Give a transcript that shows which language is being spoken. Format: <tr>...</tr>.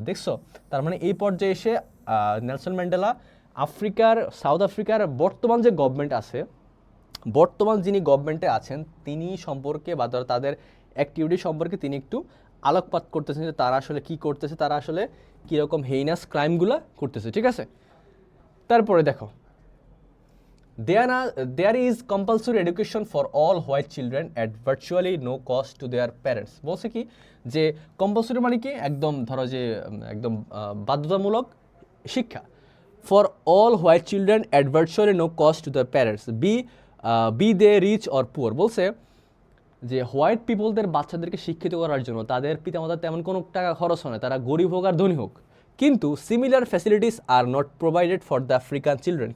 <bn>দেখছো, তার মানে এই পর্যায়ে এসে নেলসন ম্যান্ডেলা সাউথ আফ্রিকার বর্তমান যে গভর্নমেন্ট আছে, বর্তমান যিনি গভর্নমেন্টে আছেন তিনি সম্পর্কে বা তাদের অ্যাক্টিভিটি সম্পর্কে তিনি একটু আলোকপাত করতেছেন যে তারা আসলে কী করতেছে, তারা আসলে কীরকম হেইনাস ক্রাইমগুলো করতেছে, ঠিক আছে? তারপরে দেখো,</bn> <en>There is compulsory education for all white children at virtually no cost to their parents.</en> <bn>বলছে কি যে কম্পালসরি মানে কি, একদম ধরো যে একদম বাধ্যতামূলক শিক্ষা</bn> <en>For all white children at virtually no cost to the parents be they rich or poor.</en> <bn>বলছে যে হোয়াইট পিপলদের বাচ্চাদেরকে শিক্ষিত করার জন্য তাদের পিতামাতার তেমন কোনো টাকা খরচ হয় না, তারা গরিব হোক আর ধনী হোক,</bn> <en>কিন্তু similar facilities are not provided for the African children.</en>